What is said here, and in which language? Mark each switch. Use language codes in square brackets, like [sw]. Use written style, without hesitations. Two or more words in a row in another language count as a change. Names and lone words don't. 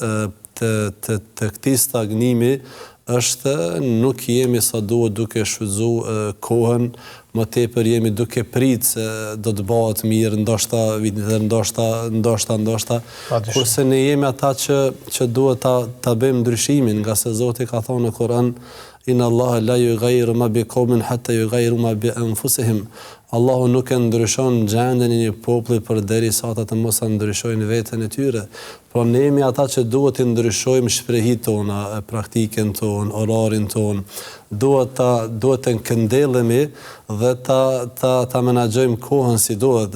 [sq] të këtij stagnimi është nuk jemi sa duhet duke shfrytzuar kohën, më tepër jemi duke pritë se do të bëhet mirë, ndoshta vitin ndoshta, kurse ne jemi ata që duhet ta bëjmë ndryshimin, nga se Zoti ka thonë në Kur'an: [ar] إن الله لا يغير ما بقوم حتى يغيروا ما بأنفسهم. [sq] Allahu nuk e ndryshon gjendjen e një populli përderisa ata të mos ndryshojnë veten e tyre. Por ne jemi ata që duhet të ndryshojmë shprehjet tona, praktikën tonë, orarin tonë. Duhet të këndellemi dhe ta menaxhojmë kohën si duhet.